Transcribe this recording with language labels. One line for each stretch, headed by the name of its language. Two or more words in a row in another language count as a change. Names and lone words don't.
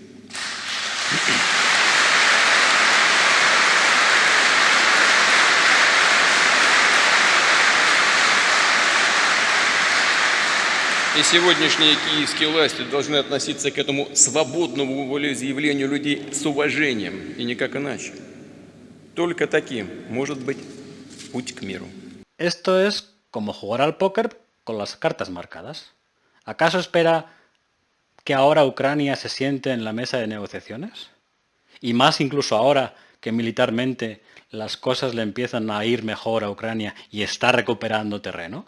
Russian: И сегодняшние киевские власти должны относиться к этому свободному волеизъявлению людей с уважением, и никак иначе. Только таким может быть путь к миру.
Spanish: Esto es como jugar al póker con las cartas marcadas. ¿Acaso espera que ahora Ucrania se siente en la mesa de negociaciones? Y más incluso ahora que militarmente las cosas le empiezan a ir mejor a Ucrania y está recuperando terreno.